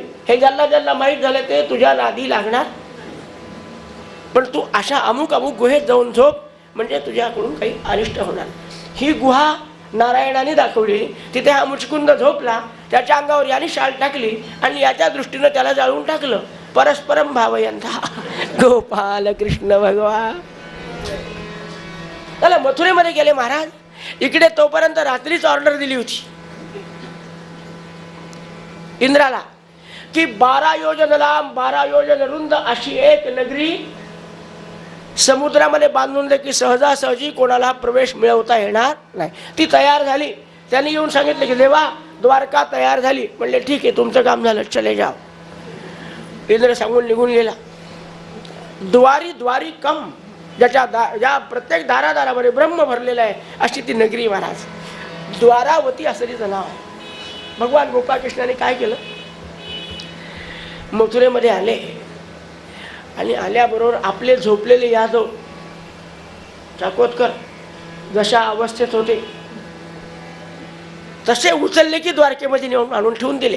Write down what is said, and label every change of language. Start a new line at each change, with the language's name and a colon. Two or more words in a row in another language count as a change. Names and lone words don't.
Marathi: हे ज्यांना ज्यांना माहीत झालं ते तुझ्या नादी लागणार. पण तू अशा अमुक अमुक गुहेत जाऊन झोप, म्हणजे तुझ्याकडून काही अनिष्ट होणार. ही गुहा नारायणाने दाखवली. तिथे हा मुचकुंद झोपला. त्याच्या अंगावर याने शाल टाकली आणि याच्या दृष्टीनं त्याला जाळून टाकलं.
Sanskrit: परस्परम भावयंता गोपाल कृष्ण भगवान.
Marathi: त्याला मथुरेमध्ये गेले महाराज. इकडे तोपर्यंत रात्रीच ऑर्डर दिली होती इंद्राला की 12 योजन लांब 12 योजन रुंद अशी एक नगरी समुद्रामध्ये बांधून दे की सहजासहजी कोणाला प्रवेश मिळवता येणार नाही. ती तयार झाली. त्यांनी येऊन सांगितलं की देवा, द्वारका तयार झाली. म्हणले, ठीक आहे, तुमचं काम झालं,
Hindi: चले जाओ.
Marathi: इंद्र सांगून निघून गेला. द्वारी द्वारी कम, ज्या प्रत्येक दारादारामध्ये ब्रह्म भरलेला आहे अशी ती नगरी महाराज. द्वारावती असं तिचं नाव आहे. भगवान गोपाळकृष्णाने काय केलं, मथुरेमध्ये आले आणि आल्याबरोबर आपले झोपलेले यादव चाकोतकर जशा अवस्थेत होते तसे उचलले की द्वारकेमध्ये नेऊन आणून ठेवून दिले.